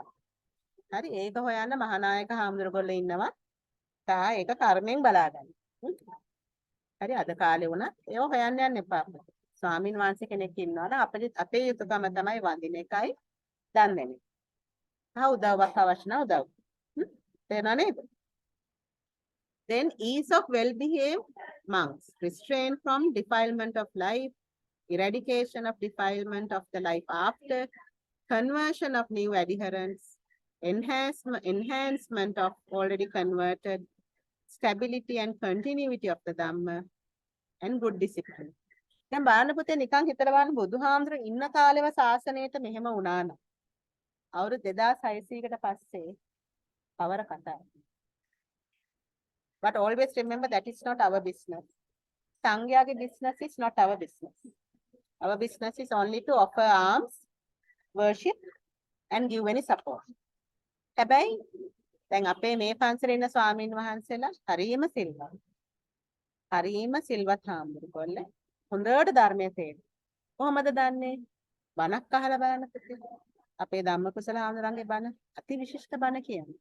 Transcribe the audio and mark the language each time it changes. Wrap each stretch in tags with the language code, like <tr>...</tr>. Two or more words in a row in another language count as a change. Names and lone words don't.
<si>හරි ඒක හොයන්න මහානායක හාමුදුරුවෝ ඉන්නවා. තා ඒක කර්මයෙන් බලාගන්න. හරි අද කාලේ වුණා ඒව හොයන්න යන්න එපා. ස්වාමීන් වහන්සේ කෙනෙක් ඉන්නවා නම් අපේ යුතුයකම තමයි වඳින එකයි දන් දෙන එක. උදව්වක් අවශ්‍ය නම් උදව්. තේරෙනව නේද?</si> <en>Then ease of well-behaved monks. Restraint from defilement of life. Eradication of defilement of the life after. Conversion of new adherents. Enhancement of already converted. Stability and continuity of the Dhamma. and good discipline.</en> <si>දැන් බලන්න පුතේ නිකන් හිතලා බලන්න බුදුහාමුදුරු ඉන්න කාලෙව ශාසනයට මෙහෙම වුණා නම් අවුරුදු 2600කට පස්සේ කවර කතාවක්.</si> <en>But always remember that is not our business. සංඝයාගේ business is not our business. Our business is only to offer alms, worship and give any support.</en> <si>හැබැයි දැන් අපේ මේ පන්සලේ ඉන්න ස්වාමීන් වහන්සේලා හරියම සිල්වත්. හරියම සිල්වත් හාමුදුරුවෝ. හොඳට ධර්මයේ තේරෙනවා. කොහොමද දන්නේ? බණක් අහලා බලන්න පුතේ. අපේ ධම්මකුසල හාමුදුරන්ගේ බණ අති විශිෂ්ට බණ කියන්නේ.</si>